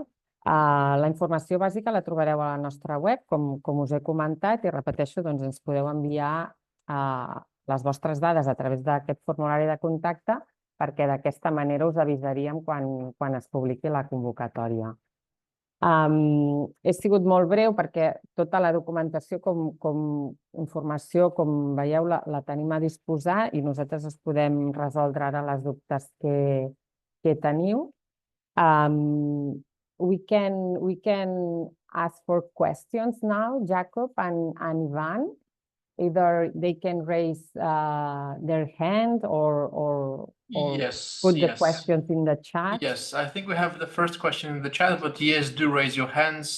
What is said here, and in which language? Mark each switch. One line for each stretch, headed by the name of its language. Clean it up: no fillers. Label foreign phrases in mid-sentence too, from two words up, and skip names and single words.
Catalan: La informació bàsica la trobareu a la nostra web, com us he comentat, i repeteixo, ens podeu enviar les vostres dades a través d'aquest formulari de contacte perquè d'aquesta manera us avisaríem quan es publiqui la convocatòria. He sigut molt breu perquè tota la documentació com informació, com veieu, la tenim a disposar i nosaltres us podem resoldre ara les dubtes que teniu.
English: We can ask for questions now, Jacob and Ivan. Either they can raise their hand or put the questions in the chat. Yes, I think we have the first question in the chat, but yes, do raise your hands.